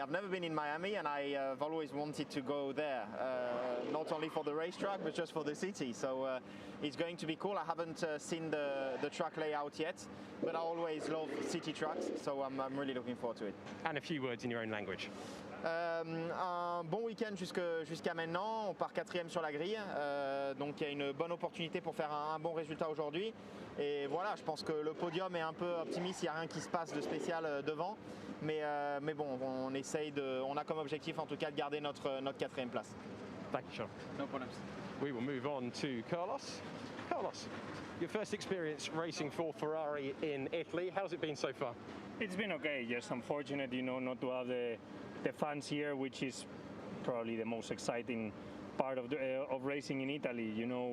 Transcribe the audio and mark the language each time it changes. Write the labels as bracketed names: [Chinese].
[English] I've never been in Miami, and I've always wanted to go there, not only for the racetrack, but just for the city. So it's going to be cool. I haven't seen the track layout yet, but I always love city tracks, so I'm really looking forward to it. And a few words in your own language. [French] Un bon week-end jusqu'à maintenant, on part 4e sur la grille, donc il y a une bonne opportunité pour faire un bon résultat aujourd'hui, et voilà, je pense que le podium est un peu optimiste, il n'y a rien qui se passe de spécial devant, mais bon, on a comme objectif en tout cas de garder notre 4e place. [English] Thank you, Sean. No problems. We will move on to Carlos. Carlos, your first experience racing for Ferrari in Italy, how's it been so far? It's been okay, just unfortunate, not to have the fans here, which is probably the most exciting part of racing in Italy.